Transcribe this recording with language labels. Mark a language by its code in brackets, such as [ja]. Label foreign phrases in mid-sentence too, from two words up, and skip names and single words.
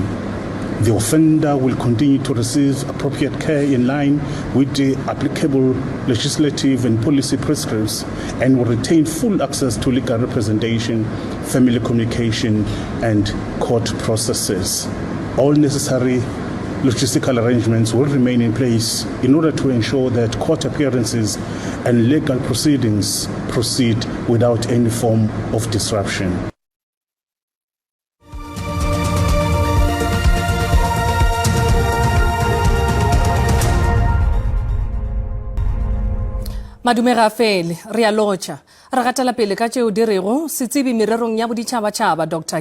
[en] The offender will continue to receive appropriate care in line with the applicable legislative and policy prescripts and will retain full access to legal representation, family communication, and court processes. All necessary logistical arrangements will remain in place in order to ensure that court appearances and legal proceedings proceed without any form of disruption. [nso] Madumega fele re a lotša re gatela pele ka tšeo di rego setsebi mererong ya boditšhabatšhaba Dr.